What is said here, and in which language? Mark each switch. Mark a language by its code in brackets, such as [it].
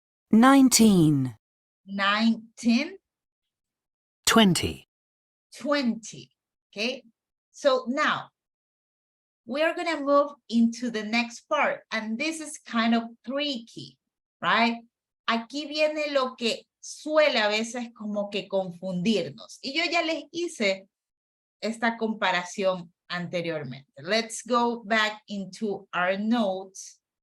[en] 19, 19, 20. 20. Okay, so now we are going to move into the next part, and this is kind of tricky, right? [es] Aquí viene lo que suele a veces como que confundirnos. Y yo ya les hice esta comparación anteriormente. [en] Let's go back into our notes.